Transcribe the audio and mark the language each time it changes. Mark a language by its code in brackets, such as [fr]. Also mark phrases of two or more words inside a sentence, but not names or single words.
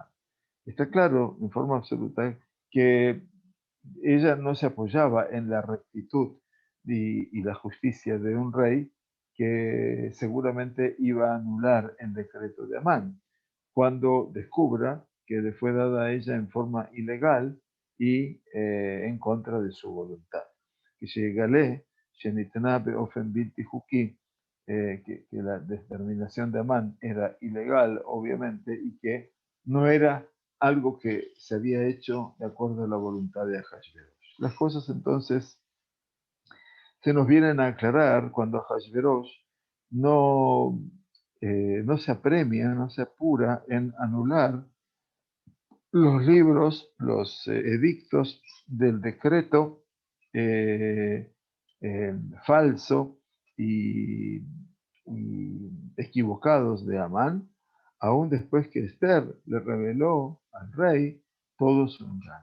[es] Está claro en forma absoluta que ella no se apoyaba en la rectitud y la justicia de un rey que seguramente iba a anular el decreto de Amán cuando descubra que le fue dada a ella en forma ilegal y en contra de su voluntad. [he] Que שיגלה שניתנה באופן בלתי חוקי, [es] que la determinación de Amán era ilegal, obviamente, y que no era algo que se había hecho de acuerdo a la voluntad de Ahasverosh. Las cosas entonces se nos vienen a aclarar cuando Ahasverosh no, no se apremia, no se apura en anular los libros, los edictos del decreto eh, falso y equivocados de Amán, aún después que Esther le reveló al rey todo su engaño.